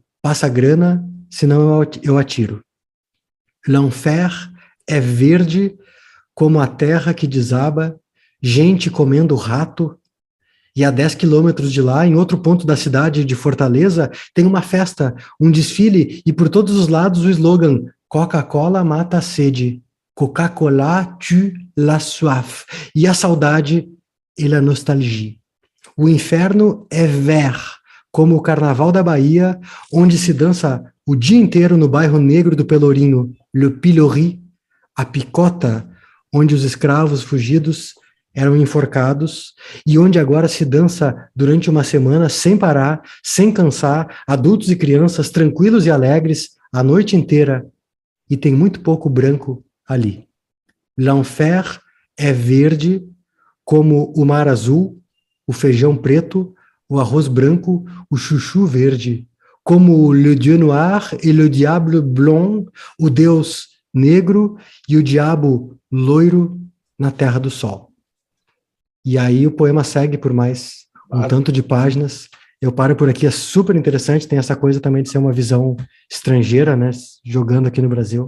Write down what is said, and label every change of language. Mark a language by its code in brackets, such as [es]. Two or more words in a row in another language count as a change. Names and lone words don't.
[pt] Passa grana, senão eu atiro. L'enfer é verde como a terra que desaba, gente comendo rato, e a 10 quilômetros de lá, em outro ponto da cidade de Fortaleza, tem uma festa, um desfile, e por todos os lados o slogan Coca-Cola mata a sede, [fr] Coca-Cola tue la soif, [pt] e a saudade e [fr] la nostalgie. [pt] O inferno é vert, como o Carnaval da Bahia, onde se dança o dia inteiro no bairro negro do Pelourinho, Le Pilori, a picota, onde os escravos fugidos eram enforcados, e onde agora se dança durante uma semana sem parar, sem cansar, adultos e crianças tranquilos e alegres a noite inteira, e tem muito pouco branco ali. L'enfer é verde como o mar azul, o feijão preto, o arroz branco, o chuchu verde, como [fr] le Dieu noir et le diable blond, [pt] o Deus negro e o diabo loiro na terra do sol. E aí o poema segue por mais um tanto de páginas, eu paro por aqui, é super interessante, tem essa coisa também de ser uma visão estrangeira, né, jogando aqui no Brasil.